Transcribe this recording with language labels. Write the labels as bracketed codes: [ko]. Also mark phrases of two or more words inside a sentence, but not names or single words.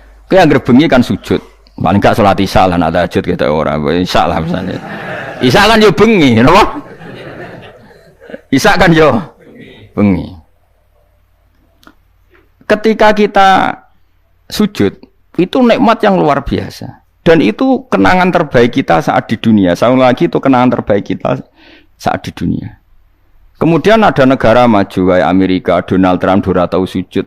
[jv] Kowe anggere bengi kan sujud. [id] Paling gak salat isya lah nak tahajud kita ora. Isya lah misalnya. [jv] Isya kan yo bengi, napa? Isya kan yo bengi. [id] Ketika kita sujud, itu nikmat yang luar biasa. Dan itu kenangan terbaik kita saat di dunia. Saya lagi itu kenangan terbaik kita saat di dunia. Kemudian ada negara maju kayak Amerika, Donald Trump dora tahu sujud.